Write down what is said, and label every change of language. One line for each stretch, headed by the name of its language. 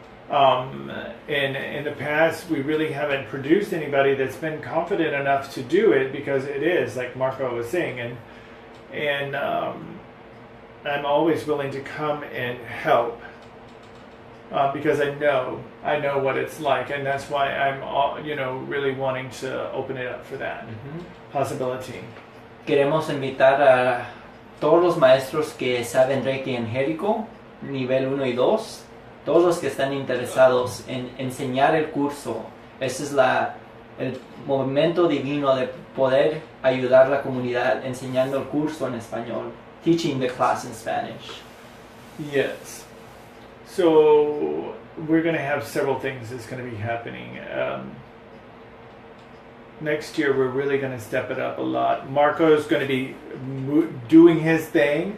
English: In the past, we really haven't produced anybody that's been confident enough to do it, because it is, like Marco was saying, and I'm always willing to come and help, because I know what it's like, and that's why I'm really wanting to open it up for that possibility.
Spanish: Queremos invitar a todos los maestros que saben Reiki Angélico, nivel 1 y 2, todos los que están interesados en enseñar el curso. Ese es el momento divino de poder ayudar a la comunidad enseñando el curso en español,
English: teaching the class in Spanish. Yes. So we're going to have several things that's going to be happening. Next year, we're really going to step it up a lot. Marco's going to be doing his thing.